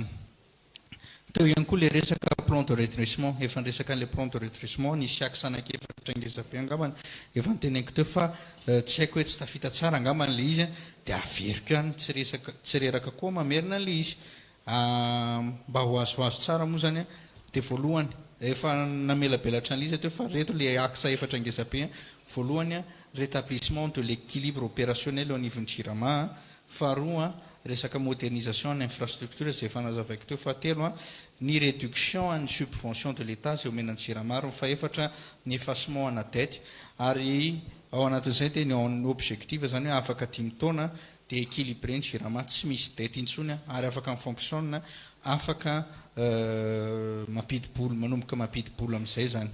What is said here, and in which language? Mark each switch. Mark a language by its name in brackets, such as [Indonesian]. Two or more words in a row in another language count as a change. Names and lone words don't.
[Malagasy] Teo ihany koa le resaka [French] plan de redressement, [Malagasy] efa resaka le [French] plan de redressement [Malagasy] nisy aksanake efatra ngeza-be angambany efa nyteneniko teo fa tsy haiko hoe tsy tafita tsara angambany le izy dia averiko ihany tsy reraka koa mamerina le izy mba ho azoazo tsara moa zany dia voalohany efa namelabelatra an'le izy teo fa reto le aksa efatra ngeza-be voalohany [French] rétablissement de l'équilibre opérationnel au niveau [Malagasy] ny Jirama, faharoa resaka modernisation ny infrastructure zay efa nazavaiko teo, fahatelo ny réduction ny [French] subvention de l'État [Malagasy] zay omena ny Jirama, fahaefatra ny effacement ana dette ary ao anatin'izay dia ny objectif zany hoe afaka 10 taona dia équilibré ny Jirama tsy misy dette intsony ary afaka mifonctionne afaka mampidi-bola manomboka mampidi-bola amin'izay zany.